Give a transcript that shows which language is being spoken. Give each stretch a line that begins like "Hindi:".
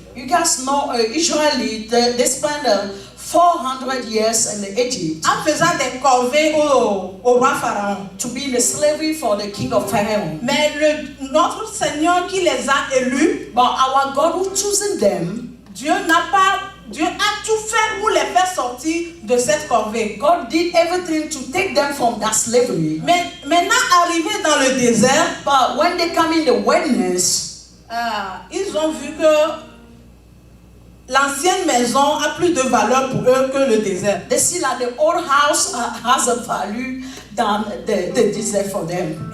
English: You guys know Israelites, they spent 400 years in Egypt
French: En faisant des corvées au roi Pharaon.
English: to be in the slavery for the king of Pharaoh.
French: Mais notre Seigneur qui les a élus,
English: But our God who chosen them,
French: Dieu a tout fait pour les faire sortir de cette corvée.
English: God did everything to take them from that slavery.
French: Mais maintenant arrivés dans le désert,
English: But when they come in the wilderness,
French: ils ont vu que l'ancienne maison a plus de valeur pour eux que le désert.
English: they see that the old house has a value than the desert for them.